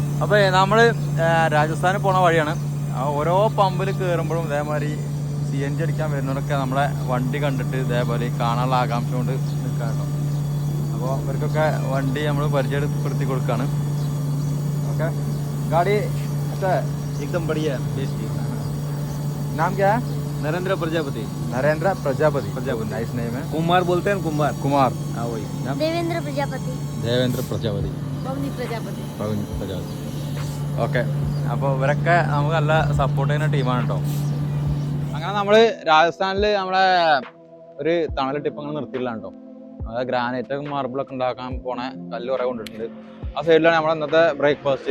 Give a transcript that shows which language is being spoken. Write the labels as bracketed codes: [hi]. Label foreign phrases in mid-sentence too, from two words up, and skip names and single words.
[ml] അപ്പോൾ നമ്മൾ രാജസ്ഥാനിൽ പോണ വഴിയാണ്. ഓരോ പമ്പിൽ കയറുമ്പോഴും ഇതേമാതിരി CNG അടിക്കാൻ വരുന്നവരൊക്കെ നമ്മളെ വണ്ടി കണ്ടിട്ട് ഇതേപോലെ കാണാനുള്ള ആകാംക്ഷ കൊണ്ട് നിൽക്കാറുണ്ടോ. അപ്പോൾ ഇവർക്കൊക്കെ വണ്ടി നമ്മൾ പരിചയപ്പെടുത്തി കൊടുക്കുകയാണ്. ഓക്കെ, [hi] गाड़ी अच्छा एकदम बढ़िया टेस्टी। नाम क्या है? नरेंद्र प्रजापति। नरेंद्र प्रजापति, [en] nice name [hi] है। कुमार बोलते हैं, कुमार। कुमार, हाँ वही नाम। देवेंद्र प्रजापति। देवेंद्र प्रजापति, पवनी प्रजापति। [ml] പവൻ പ്രജാപതി. ഓക്കെ, അപ്പോൾ ഇവരൊക്കെ നമുക്ക് നല്ല സപ്പോർട്ട് ചെയ്യുന്ന ടീമാണ് കേട്ടോ. അങ്ങനെ നമ്മൾ രാജസ്ഥാനിൽ നമ്മളെ ഒരു തണൽ ടിപ്പ് അങ്ങനെ നിർത്തിയില്ലാണ് കേട്ടോ. അതായത് ഗ്രാനൈറ്റും മാർബിളൊക്കെ ഉണ്ടാക്കാൻ പോണ കല്ല് കുറേ കൊണ്ടിട്ടുണ്ട്. ആ സൈഡിലാണ് നമ്മുടെ ഇന്നത്തെ ബ്രേക്ക്ഫാസ്റ്റ്.